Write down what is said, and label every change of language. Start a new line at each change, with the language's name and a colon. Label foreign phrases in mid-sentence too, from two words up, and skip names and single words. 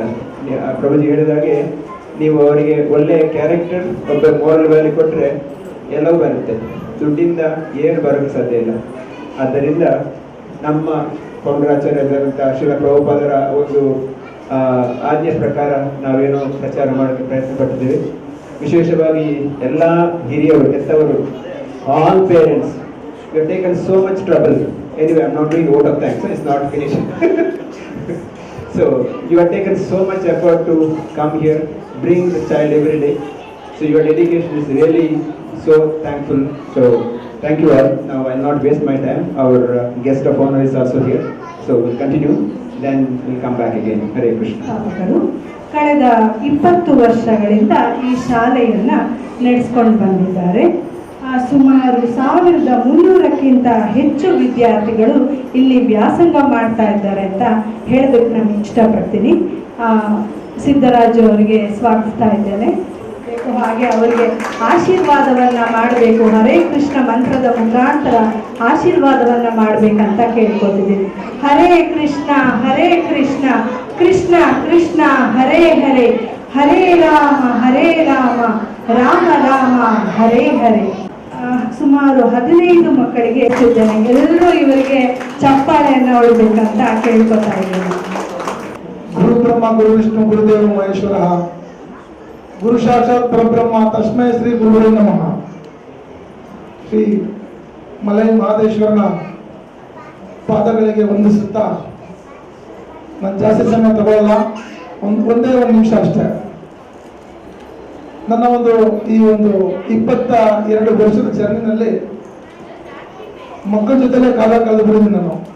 Kannada: ಪ್ರಭುಜಿ ಹೇಳಿದಾಗೆ ನೀವು ಅವರಿಗೆ ಒಳ್ಳೆಯ ಕ್ಯಾರೆಕ್ಟರ್, ಒಬ್ಬ
English: moral value
Kannada: ಕೊಟ್ಟರೆ ಎಲ್ಲವೂ ಬರುತ್ತೆ. ದುಡ್ಡಿಂದ ಏನು ಬರೋಕ್ಕೆ ಸಾಧ್ಯ ಇಲ್ಲ. ಆದ್ದರಿಂದ ನಮ್ಮ ಪೌಂಡರಾಚಾರ್ಯರಾದಂಥ ಶ್ರೀಲ ಪ್ರಭುಪಾದರ ಒಂದು ಆಜ್ಞೆ ಪ್ರಕಾರ ನಾವೇನೋ ಪ್ರಚಾರ ಮಾಡೋಕ್ಕೆ ಪ್ರಯತ್ನ ಪಟ್ಟಿದ್ದೀವಿ. ವಿಶೇಷವಾಗಿ ಎಲ್ಲ ಹಿರಿಯರು, ಹೆತ್ತವರು,
English: all parents, you have taken so much trouble. anyway I am not doing vote of thanks, it's not finish. So you have taken so much effort to come here, bring the child every day. So your dedication is really so thankful. So thank you all. Now I'll not waste my time. Our guest of honor is also here. So we'll continue. Then we'll come back again.
Sanskrit: Hare Krishna.
Kannada: ಸ್ಥಾಪಕರು ಕಳೆದ 20 ವರ್ಷಗಳಿಂದ ಈ ಶಾಲೆಯನ್ನು ನಡೆಸ್ಕೊಂಡು ಬಂದಿದ್ದಾರೆ. ಸುಮಾರು 1300ಕ್ಕಿಂತ ಹೆಚ್ಚು ವಿದ್ಯಾರ್ಥಿಗಳು ಇಲ್ಲಿ ವ್ಯಾಸಂಗ ಮಾಡ್ತಾ ಇದ್ದಾರೆ ಅಂತ ಹೇಳೋದಕ್ಕೆ ನಾನು ಇಷ್ಟಪಡ್ತೀನಿ. ಸಿದ್ದರಾಜು ಅವರಿಗೆ ಸ್ವಾಗತಿಸ್ತಾ ಇದ್ದೇನೆ. ಹಾಗೆ ಅವರಿಗೆ ಆಶೀರ್ವಾದವನ್ನು ಮಾಡಬೇಕು, ಹರೇ ಕೃಷ್ಣ ಮಂತ್ರದ ಮುಖಾಂತರ ಆಶೀರ್ವಾದವನ್ನು ಮಾಡಬೇಕಂತ ಕೇಳ್ಕೊತಿದ್ದೀನಿ.
Sanskrit: ಹರೇ ಕೃಷ್ಣ ಕೃಷ್ಣ ಕೃಷ್ಣ ಹರೇ ಹರೇ, ಹರೇ ರಾಮ ರಾಮ ರಾಮ ಹರೇ ಹರೇ.
Kannada: ಸುಮಾರು 15 ಮಕ್ಕಳಿಗೆ ಹೆಚ್ಚಿದ್ದೇನೆ. ಎಲ್ಲರೂ ಇವರಿಗೆ ಚಪ್ಪಾಳೆಯನ್ನು ಹೊಡಬೇಕಂತ ಕೇಳ್ಕೊತಾ ಇದ್ದೇನೆ.
Sanskrit: ಗುರು ಬ್ರಹ್ಮ ಗುರು ವಿಷ್ಣು ಗುರುದೇವ ಮಹೇಶ್ವರ ಗುರು ಸಾಕ್ಷಾತ್ ಪರಬ್ರಹ್ಮ ತಸ್ಮೈ ಶ್ರೀ ಗುರುವೇ ನಮಃ.
Kannada: ಶ್ರೀ ಮಲೈ ಮಹದೇಶ್ವರನ ಪಾದಗಳಿಗೆ ವಂದಿಸುತ್ತಾ ನಾನು ಜಾಸ್ತಿ ಸಮಯ ತಗೊಳ್ಳಲ್ಲ, ಒಂದೇ ಒಂದು ನಿಮಿಷ ಅಷ್ಟೇ. ನನ್ನ ಈ 22 ವರ್ಷದ ಜರ್ನಿನಲ್ಲಿ ಮಕ್ಕಳ ಜೊತೆಲೇ ಕಾಲ ಕಳೆದುಬಿಟ್ಟಿದ್ದೀನಿ ನಾನು.